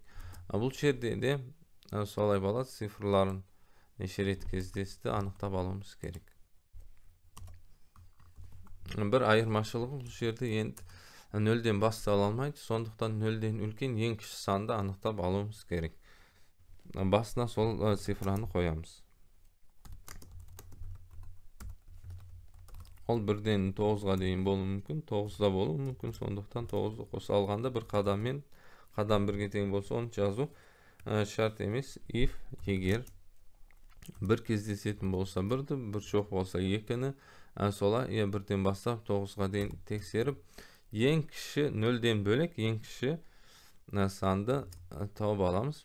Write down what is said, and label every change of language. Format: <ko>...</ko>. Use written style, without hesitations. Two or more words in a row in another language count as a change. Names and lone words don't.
<kk>Бұл жерде де солай болады. Цифрларын неше рет кездесті анықтап алуымыз керек. Бір айырмашылығы бұл жерде енді 0-ден бастала алмайды. Сондықтан 0-ден үлкен ең кіші санды анықтап алуымыз керек. Basına sol sifrani koyamız. Ol 1'den 9'ga дейін болуы мүмкін, 9'da болуы мүмкін. Сондықтан 9'ды қоса алғанда бір қадаммен қадам 1-ге тең болса, оны жазу шарт емес. If егер бір кездесетін болса 1-ді, бір жоқ болса 2-ні, солай 1-ден бастап 9'ға дейін тексеріп, ең кіші 0-ден бөлек ең кіші санды тауып аламыз.</kk>